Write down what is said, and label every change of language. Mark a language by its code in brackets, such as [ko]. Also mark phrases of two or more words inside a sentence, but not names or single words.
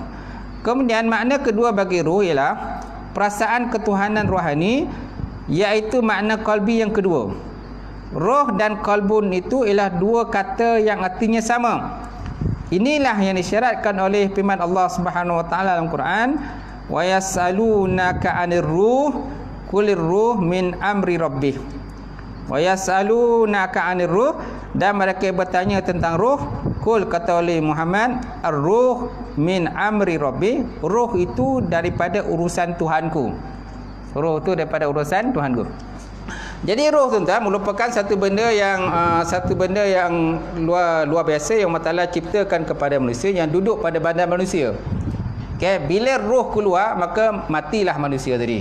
[ms] Kemudian makna kedua bagi roh ialah perasaan ketuhanan rohani, iaitu makna qalbi yang kedua. Roh dan qalbun itu ialah dua kata yang artinya sama. Inilah yang disyaratkan oleh firman Allah [ar] سبحانه وتعالى [ms] dalam Quran, [ar] ويسألونك عن الروح قل الروح من أمر ربه. ويسألونك عن الروح, [ms] dan mereka bertanya tentang ruh. Qul, kata oleh Muhammad, [ar] الروح من أمر ربي. [ms] Ruh itu daripada urusan Tuhanku. Ruh itu daripada urusan Tuhanku. Jadi roh tuan-tuan merupakan satu benda yang luar biasa yang Allah Taala ciptakan kepada manusia, yang duduk pada badan manusia. Okey, bila roh keluar maka matilah manusia tadi.